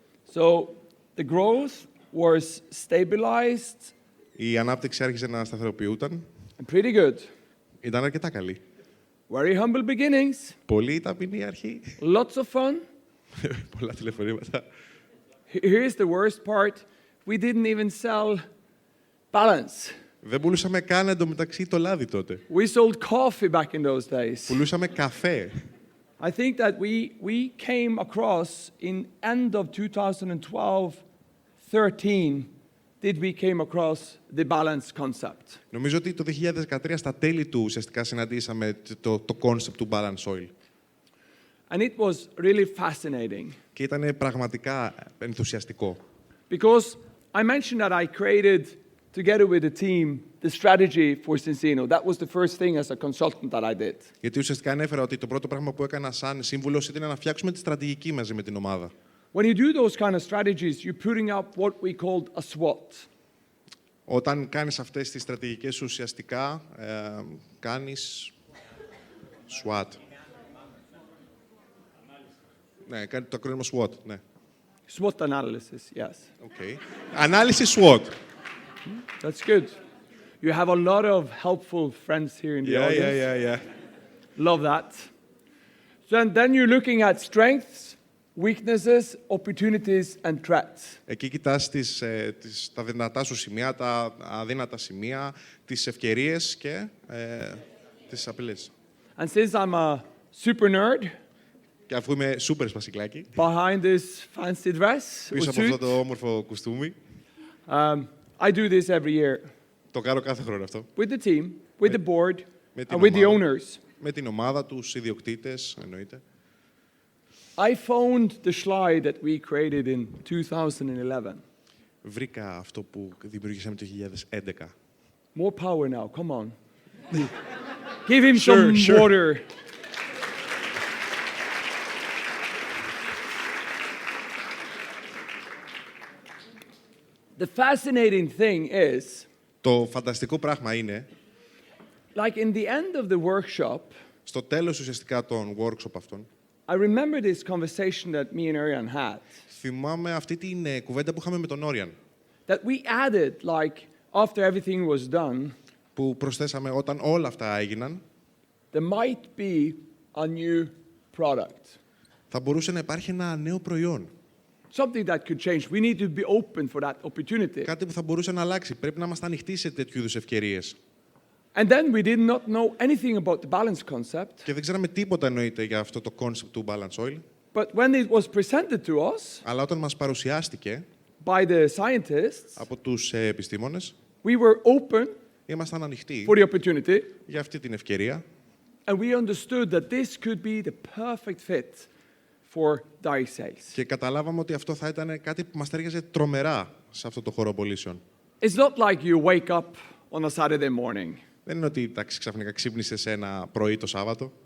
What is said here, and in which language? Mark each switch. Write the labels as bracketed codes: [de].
[en] So the growth was stabilized [el] Η ανάπτυξη άρχισε να σταθεροποιούταν. [en] and pretty good. [el] Ήταν αρκετά καλή. [en] Very humble beginnings, [el] Πολύ ταπεινή αρχή. [en] lots of fun. [el] Πολλά τηλεφωνήματα. [en] Here's the worst part. We didn't even sell balance. [el] Δεν πουλούσαμε καν εντωμεταξύ το λάδι τότε. [en] We sold coffee back in those days. [el] Πουλούσαμε καφέ. [en] I think that we came across in end of 2012-13 did we came across the balance concept. [el] Νομίζω ότι το 2013 στα τέλη του ουσιαστικά συναντήσαμε το concept του balance oil. [en] And it was really fascinating. [el] Και ήταν πραγματικά ενθουσιαστικό. [en] Because I mentioned that I created, together with the team, the strategy for Cincino. That was the first thing as a consultant that I did. [el] Γιατί ουσιαστικά ανέφερα ότι το πρώτο πράγμα που έκανα σαν σύμβουλος ήταν να φτιάξουμε τη στρατηγική μαζί με την ομάδα. [en] When you do those kind of strategies, you're putting up what we called a SWOT. [el] Όταν κάνεις αυτές τις στρατηγικές ουσιαστικά, κάνεις SWOT. Ναι, κάνει το ακρόνιμο SWOT, ναι. [en] SWOT analysis, yes. Okay. [el] Ανάλυση SWOT. [en] That's good. You have a lot of helpful friends here in the audience. Yeah. Love that. So then you're looking at strengths, weaknesses, opportunities, and threats. [el] Εκεί κοιτάς τα δυνατά σου σημεία, τα αδύνατα σημεία, τις ευκαιρίες και τις απειλές. [en] And since I'm a super nerd, [el] Και αφού είμαι σούπερ σπασικλάκι, [en] behind this fancy dress, or [el] πίσω από αυτό [en] suit, [el] το όμορφο κουστούμι, [en] I do this every year [el] το κάνω κάθε χρόνο αυτό. [en] with the team, with the board, [el] με την [en] and with the [el] ομάδα. [en] owners. [el] Με την ομάδα, τους ιδιοκτήτες, εννοείται. [en] I found the slide that we created in 2011. [el] Βρήκα αυτό που δημιουργήσαμε το 2011. [en] More power now, come on. Give him some Sure. water. The fascinating thing is, [el] Το φανταστικό πράγμα είναι, [en] like in the end of the workshop, [el] στο τέλος ουσιαστικά των workshop αυτών, [en] I remember this conversation that me and Arian had, [el] θυμάμαι αυτή την κουβέντα που είχαμε με τον Όριαν, [en] that we added, like, after everything was done, [el] που προσθέσαμε όταν όλα αυτά έγιναν, [en] there might be a new product. [el] θα μπορούσε να υπάρχει ένα νέο προϊόν. [en] Something that could change. We need to be open for that opportunity. [el] Κάτι που θα μπορούσε να αλλάξει. Πρέπει να είμαστε ανοιχτοί σε τέτοιου είδους ευκαιρίες. [en] And then we did not know anything about the balance concept. [el] Και δεν ξέραμε τίποτα εννοείται για αυτό το concept του balance oil. [en] But when it was presented to us [el] Αλλά όταν μας παρουσιάστηκε [en] by the scientists, [el] από τους επιστήμονες, [en] we were open [el] ήμασταν ανοιχτοί [en] for the opportunity, [el] για αυτή την ευκαιρία [en] and we understood that this could be the perfect fit for direct sales. [el] και καταλάβαμε ότι αυτό θα ήταν κάτι που μας ταιριάζει τρομερά σε αυτό το χώρο πωλήσεων. [en] It's not like you wake up on a Saturday morning [el] Δεν είναι ότι ξαφνικά ξύπνησες ένα πρωί το Σάββατο